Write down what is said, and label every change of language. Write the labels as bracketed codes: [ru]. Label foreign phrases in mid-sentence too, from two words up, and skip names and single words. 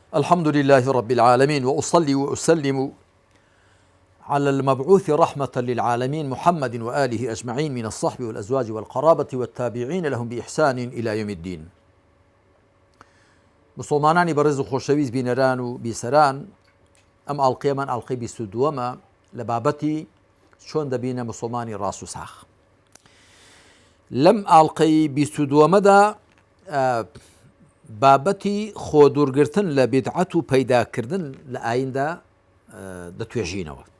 [ar] الحمد لله رب العالمين، وأصلي وأسلم على المبعوث رحمة للعالمين محمد وآله أجمعين من الصحب والأزواج والقرابة والتابعين لهم بإحسان إلى يوم الدين. [ckb] مسلمانانی بەڕێز و خۆشەویست بینەران و بیسەران، ئەم ئاڵقەیەمان ئاڵقەی 22ەمە لە بابەتی چۆن دەبینە مسلمانی ڕاست و ساخ. لەم ئاڵقەی 22ەمەدا بابەتی خۆدوورگرتن لە بیدعەت و پەیداکردن لە ئایندا دەتوێژینەوە.